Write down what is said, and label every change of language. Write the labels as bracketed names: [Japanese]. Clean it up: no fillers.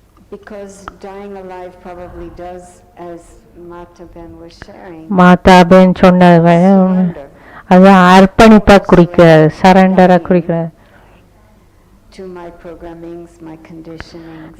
[English] Because dying alive probably does, as Madhuban was sharing. [Tamil] மாதாபன் சொன்னது அது அர்ப்பணிப்பை குறிக்கிறது, சரண்டரை குறிக்கிறது. [English] To my programmings, my conditionings.